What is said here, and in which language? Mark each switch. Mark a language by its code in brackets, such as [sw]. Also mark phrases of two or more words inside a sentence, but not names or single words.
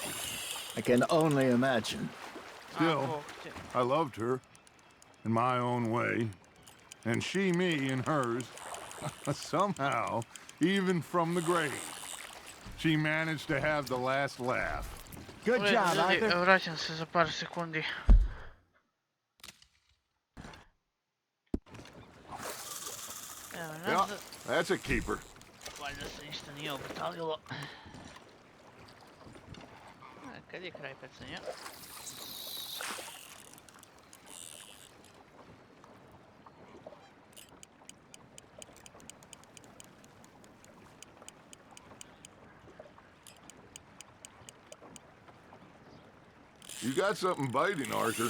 [en] I can only imagine. Still, I loved her in my own way, and she me in hers. Somehow, even from the grave, she managed to have the last laugh. Good job, Arthur. [sr] Vraćam se za par sekundi. Evo [en] Yeah, [sr] nazad. [en] that's a keeper. [sr] Valjda se ništa nije obatalilo. Kad je kraj pecanja? [en] You got something biting, Arthur.